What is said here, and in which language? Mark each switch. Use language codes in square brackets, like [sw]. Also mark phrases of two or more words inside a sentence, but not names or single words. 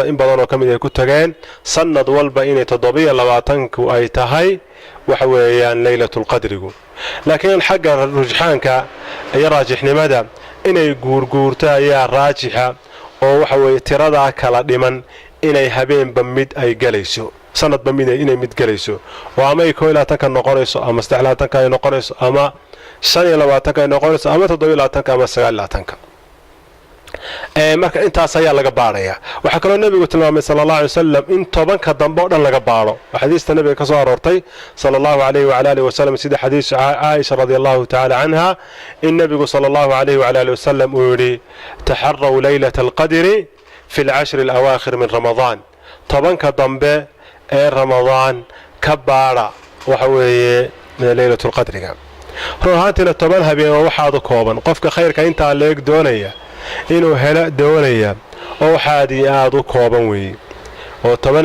[so] in badan oo kamid ay ku tageen sanad walba inay 27 ay tahay waxa weeyaan laylatul qadrigu laakiin xagga rujxaanka ay raajixnimada inay guurguurta ayaa raajixa oo waxa weeye tirada kala dhiman inay habeenba mid ay galayso sanadba mid inay mid galayso oo ama ay 22 noqonayso ama 23 ay noqonayso ama 25 ay noqonayso ama 27 ama 29 marka intaas ayaa laga baaraya waxa kale nabigu tilmaamay [ar] صلى الله عليه وسلم [so] in tobanka dambe oo dhan laga baaro xadiiska nabiga ka soo aroortay [ar] صلى الله عليه وعلى آله وسلم [so] sida xadiis Aisha [ar] رضي الله تعالى عنها [so] in nabigu [ar] صلى الله عليه وعلى آله وسلم [so] uu yiri [ar] تحروا ليلة القدر في العشر الأواخر من رمضان [so] tobanka dambe ee ramadan ka baara waxa weeye laylatul qadriga ruuxaantina toban habeen waxa aad kooban qofka khayrka inta leeg doonaya inuu helo doonaya oo xaadi aad u kooban weey oo toban